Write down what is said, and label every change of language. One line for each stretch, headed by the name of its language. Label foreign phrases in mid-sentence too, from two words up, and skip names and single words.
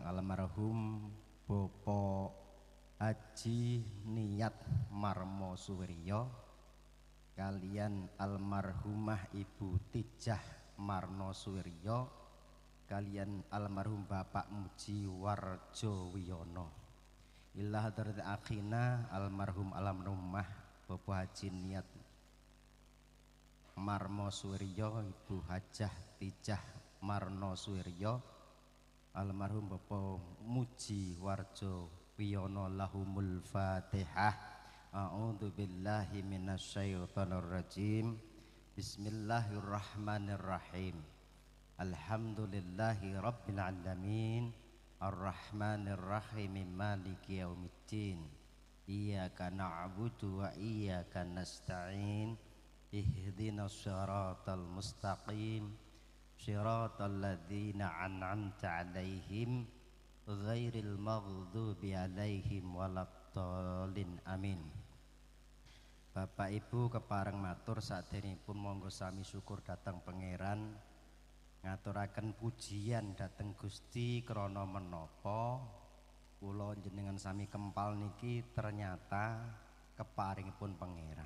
Javanese: almarhum Bapak Haji Niyat Marmo Suwiryo kalian almarhumah Ibu Tijah Marno Suwiryo kalian almarhum Bapak Muji Warjo Wiyono
Arabic: إلى حضرة أخينا
Javanese: almarhum almarhumah Bapak Haji Niyat Marmo Suwiryo, Ibu Hajah Tijah Marno Suwiryo, almarhum Bapak Muji Warjo Wiyono.
Arabic: لهم الفاتحة. أعوذ بالله من الشيطان الرجيم. بسم الله الرحمن الرحيم الحمد لله رب العالمين. الرحمن الرحيم مالك يوم الدين. إياك نعبد وإياك نستعين. اهدنا الصراط المستقيم. صراط الذين أنعمت عليهم غير المغضوب عليهم ولا الضالين. Amin.
Javanese: Bapak Ibu kepareng matur saderengipun monggo sami syukur dhateng pangeran, ngaturaken pujian dhateng Gusti krana menapa kula jenengan sami kempal niki ternyata keparingipun pangeran.